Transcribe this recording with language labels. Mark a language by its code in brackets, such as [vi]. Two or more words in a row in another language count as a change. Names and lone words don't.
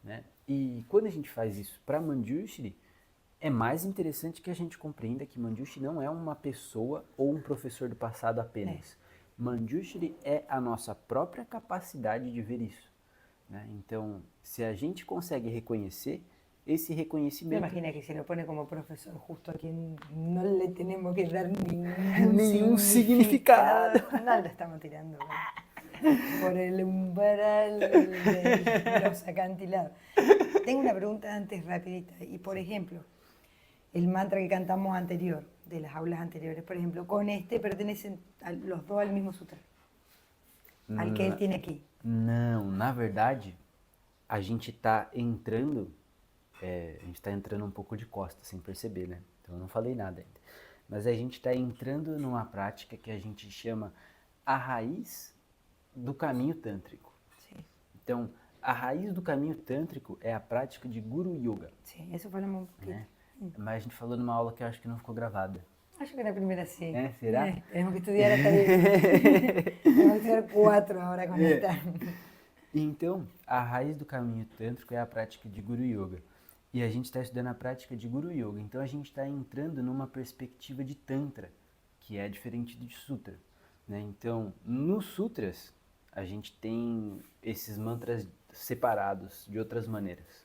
[pt] E quando a gente faz isso para Manjushri, É mais interessante que a gente compreenda que Manjushri não é uma pessoa ou um professor do passado apenas. Manjushri é a nossa própria capacidade de ver isso, né? Então, se a gente consegue reconhecer esse [es] Me [pt] reconhecimento, [es] imagino que se lo pone como profesor justo a quien no le tenemos que dar [pt] Nenhum significado. [es] No lo estamos tirando por el umbral de los acantilados. Tengo una pregunta antes rapidita. Y por ejemplo, el mantra que cantamos anterior, de las aulas anteriores, por ejemplo, con este pertenecen los dos al mismo sutra, al que él tiene aquí. [pt] não, na verdade, a gente está entrando, a gente está entrando um pouco de costas, sem perceber, né? Então eu não falei nada ainda. Mas a gente está entrando numa prática que a gente chama a raiz do caminho tântrico. [es] Sí, [pt] Então, a raiz do caminho tântrico é a prática de Guru Yoga, [es] sí, eso falamos un poquito. [pt] né? Mas a gente falou numa aula que eu acho que não ficou gravada. Acho que [es] la primera sí. ¿Será? Tenemos que estudiar hasta 10. Tenemos que estudiar 4 ahora con esta. [pt] Então, a raiz do caminho tântrico é a prática de Guru Yoga. E a gente está estudando a prática de Guru Yoga. Então, a gente está entrando numa perspectiva de Tantra, que é diferente de Sutra, né? Então, nos Sutras, a gente tem esses mantras separados de outras maneiras.